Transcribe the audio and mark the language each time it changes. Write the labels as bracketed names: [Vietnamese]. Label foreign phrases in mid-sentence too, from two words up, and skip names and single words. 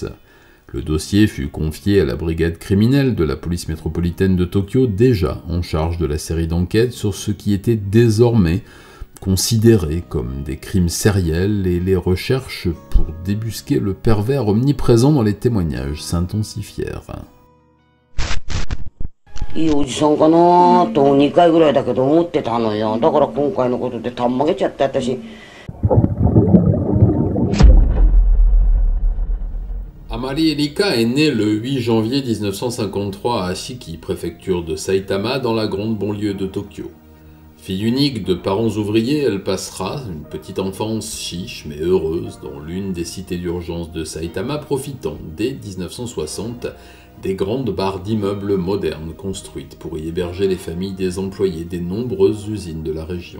[French] Le dossier fut confié à la brigade criminelle de la police métropolitaine de Tokyo, déjà en charge de la série d'enquêtes sur ce qui était désormais considéré comme des crimes sériels, et les recherches pour débusquer le pervers omniprésent dans les témoignages s'intensifièrent. [Japanese] いいおじさんかなと2回ぐらいだけど思ってたのよ。だから今回のことでたんまげちゃって私。 [French] Amari Erika est née le 8 janvier 1953 à Ashiki, préfecture de Saitama, dans la grande banlieue de Tokyo. Fille unique de parents ouvriers, elle passera une petite enfance chiche mais heureuse dans l'une des cités d'urgence de Saitama, profitant dès 1960 des grandes barres d'immeubles modernes construites pour y héberger les familles des employés des nombreuses usines de la région.